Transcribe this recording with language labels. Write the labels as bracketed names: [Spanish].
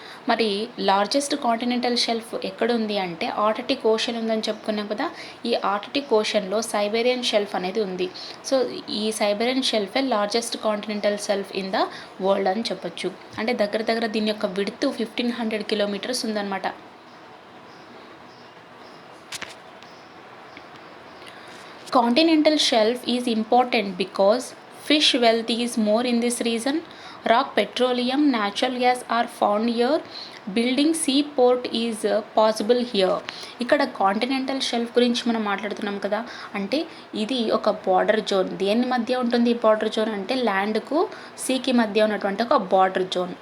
[Telugu] మరి largest continental shelf ఎక్కడుంది అంటే ఆర్కిటిక్ ఓషన్ ఉందని చెప్పుకున్నాం కదా. ఈ ఆర్కిటిక్ ఓషన్లో సైబేరియన్ షెల్ఫ్ అనేది ఉంది. సో ఈ Siberian షెల్ఫే largest continental shelf in the world అని చెప్పొచ్చు. అంటే దగ్గర దీని యొక్క విడ్త్ 1500 kilometers ఉందన్నమాట. [English] Continental shelf is important because fish wealth is more in this region. Rock, petroleum, natural gas are found here. Building sea port is possible here. [Telugu] ఇక్కడ continental shelf గురించి మనం మాట్లాడుతున్నాం కదా, అంటే ఇది ఒక బార్డర్ జోన్. దేని మధ్య ఉంటుంది ఈ బార్డర్ జోన్ అంటే ల్యాండ్కు సీకి మధ్య ఉన్నటువంటి ఒక బార్డర్ జోన్.